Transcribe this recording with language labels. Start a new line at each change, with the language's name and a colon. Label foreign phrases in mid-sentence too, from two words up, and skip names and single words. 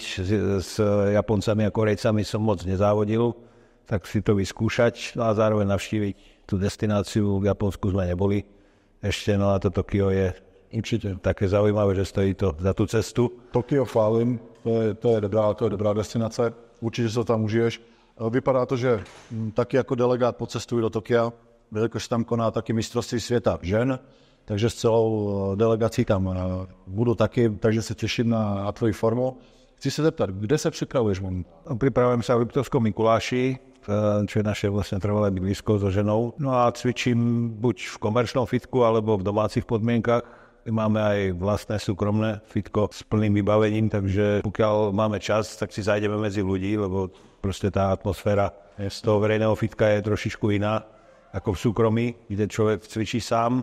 Slovak: S Japoncami a Korejcami som moc nezávodil, tak si to vyskúšať, no a zároveň navštíviť tú destináciu. V Japonsku sme neboli ešte, no a to Tokio je určite také zaujímavé, že stojí to za tú cestu.
Czech: Tokio chválím, to je dobrá destinace,
Slovak: určite sa tam
Czech: užiješ. Vypadá to, že taky jako delegát pocestují do Tokia, jelikož tam koná taky mistrovství světa žen, takže s celou delegací tam budu taky, takže se těším na tvoji formu. Chci se zeptat, kde se připravuješ?
Slovak: Pripravujem sa v Liptovskom Mikuláši, čo je naše vlastne trvalé bydlisko so ženou. No a cvičím buď v komerčnom fitku, alebo v domácich podmienkach. Máme aj vlastné súkromné fitko s plným vybavením, takže pokiaľ máme čas, tak si zajdeme medzi ľudí, lebo proste tá atmosféra z toho verejného fitka je trošičku iná ako v súkromí, kde človek cvičí sám.